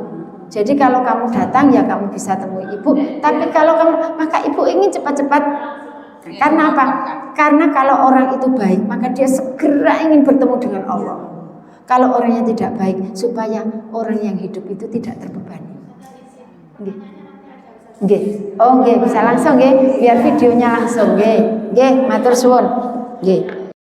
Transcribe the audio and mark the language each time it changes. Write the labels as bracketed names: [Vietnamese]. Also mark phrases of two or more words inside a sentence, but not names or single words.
[Indonesian] Jadi kalau kamu datang ya kamu bisa temui ibu. Tapi kalau maka ibu ingin cepat-cepat. Karena apa? Karena kalau orang itu baik, maka dia segera ingin bertemu dengan Allah. Kalau orangnya tidak baik, supaya orang yang hidup itu tidak terbebani. [Javanese] Nggih. Oh nggih, [Indonesian] bisa langsung nggih, biar videonya langsung nggih. [Javanese] Nggih, matur suwun. Nggih.